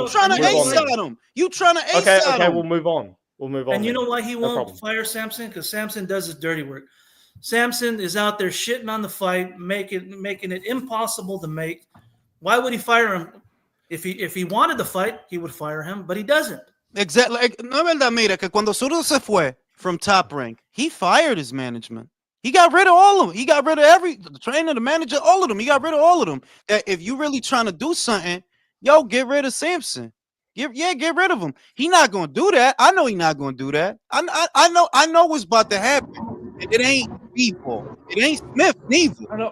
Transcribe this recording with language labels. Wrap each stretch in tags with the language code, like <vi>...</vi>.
<en>you're trying to ace out him. You trying to ace out him. Okay, we'll move on. And you know why he won't fire Samson? Because Samson does his dirty work. Samson is out there shitting on the fight, making it impossible to make. Why would he fire him? If he wanted to fight, he would fire him, but he doesn't. Exactly.</en> <es>No es verdad, mira, que cuando Zurdo se fue</es> <en>from Top Rank, he fired his management. He got rid of all of them. He got rid of the trainer, the manager, all of them. He got rid of all of them. That if you really trying to do something, get rid of Samson. Get rid of him. He not gonna do that. I know he not gonna do that. I know what's about to happen. It ain't people. It ain't Smith neither.</en>